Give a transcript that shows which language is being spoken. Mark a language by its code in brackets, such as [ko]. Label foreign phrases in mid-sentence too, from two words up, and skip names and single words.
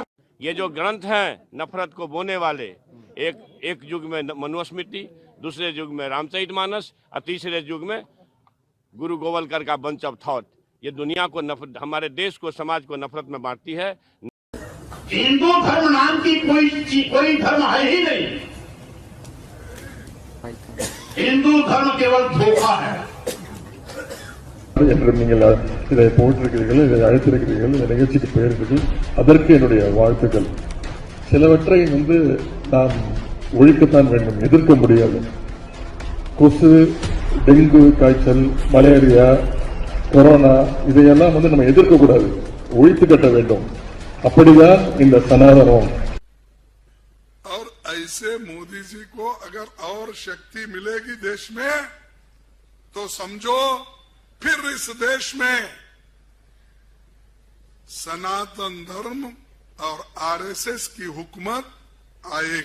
[hi] ये जो ग्रंथ हैं नफरत को बोने वाले, एक युग में मनुस्मृति, दूसरे युग में रामचरितमानस, और तीसरे युग में गुरु गोवलकर का बंच ऑफ थॉट, ये दुनिया को हमारे देश को, समाज को नफरत में बांटती है। हिंदू धर्म नाम की कोई धर्म है ही नहीं। हिंदू धर्म केवल धोखा है। [ta] நீங்கள் இதை போட்டிருக்கிறீர்கள், இதை அழைத்திருக்கிறீர்கள், இந்த நிகழ்ச்சிக்கு பெயர்கள், அதற்கு என்னுடைய வாழ்த்துக்கள். சிலவற்றை நாம் ஒழிக்கத்தான் வேண்டும், எதிர்க்க முடியாது. கொசு, டெங்கு காய்ச்சல், மலேரியா, கொரோனா இதையெல்லாம் நம்ம எதிர்க்க கூடாது, ஒழித்து கட்ட வேண்டும். அப்படிதான் இந்த சனாதனம். [hi] और ऐसे मोदी जी को अगर और शक्ति मिलेगी देश में तो समझो फिर इस देश में सनातन धर्म और आरएसएस की हुकूमत आएगी।